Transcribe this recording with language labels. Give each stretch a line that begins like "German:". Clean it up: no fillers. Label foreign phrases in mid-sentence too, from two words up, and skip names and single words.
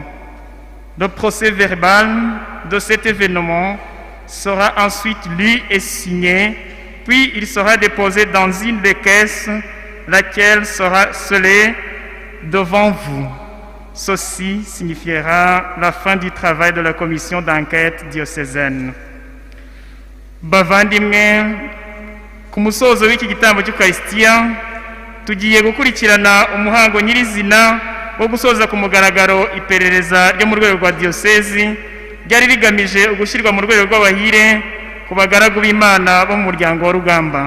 French: Le procès verbal de cet événement sera ensuite lu et signé, puis il sera déposé dans une des caisses, laquelle sera scellée devant vous. Ceci signifiera la fin du travail de la commission d'enquête diocésaine.
Kinyarwanda: Bavandimwe, ku musozo w'iki gitambo cy'Ukaristiya tugiye gukurikirana umuhango nyirizina wo gusoza ku mugaragaro iperereza ryo mu rwego rwa diyosezi ryari rigamije ugushyirwa mu rwego rw'abahire ku bagaragu b'Imana bo mu muryango wa Rugamba.